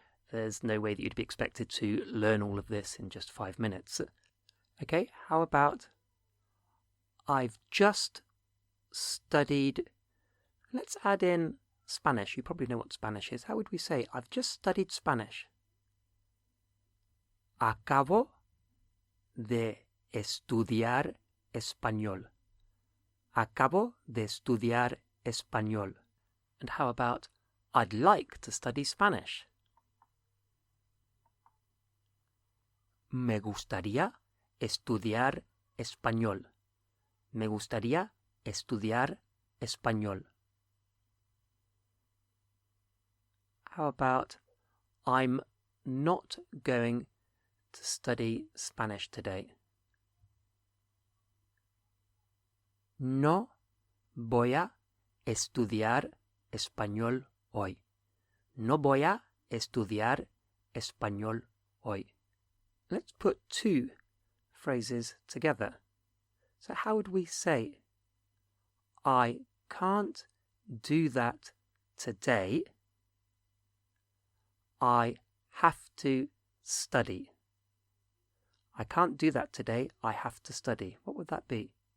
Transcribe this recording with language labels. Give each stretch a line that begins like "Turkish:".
English: There's no way that you'd be expected to learn all of this in just 5 minutes. Okay, how about I've just studied, let's add in Spanish. You probably know what Spanish is. How would we say, I've just studied Spanish?
Spanish: Acabo de estudiar español. Acabo de estudiar español.
English: And how about, I'd like to study Spanish?
Spanish: Me gustaría estudiar español. Me gustaría estudiar español.
English: How about, I'm not going to study Spanish today?
Spanish: No voy a estudiar español hoy. No voy a estudiar español hoy.
English: Let's put two phrases together. So how would we say, I can't do that today. I have to study. I can't do that today. I have to study. What would that be?